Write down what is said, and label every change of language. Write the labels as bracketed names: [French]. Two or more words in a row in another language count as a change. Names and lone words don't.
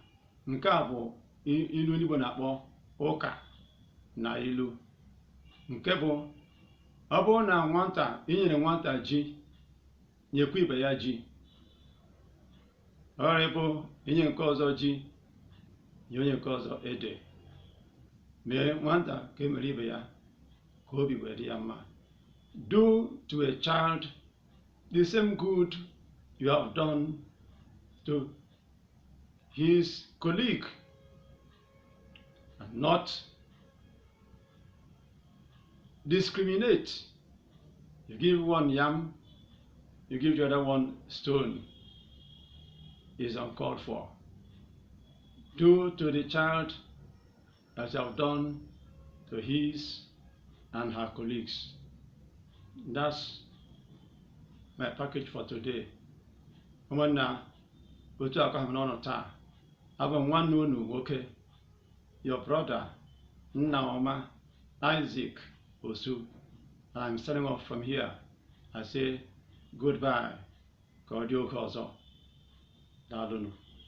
[Igbo] Nke a bụ ilu ndị Igbo na-akpọ ụka na ilu, nke bụ ọ bụrụ na nwata inyere nwata ji, nyekwa ibe ya ji. Ọrịa bụ inye nke ọzọ ji, nye onye nke ọzọ ede. Mee nwata ka emere ibe ya, ka obi wee dị ya mma. [English] Do to a child the same good you have done to his colleague, and not discriminate. You give one yam, you give the other one stone. Is uncalled for. Do to the child as you have done to his and her colleagues. That's my package for today. [Igbo] Ụmụnna, otu aka m n'ọnụ taa, abụ m nwanne unu nwoke, [English] your brother Nnaoma Isaac Osu. I'm starting off from here. I say goodbye. [Igbo] Ka ọ dị oge ọzọ. Daalụnụ.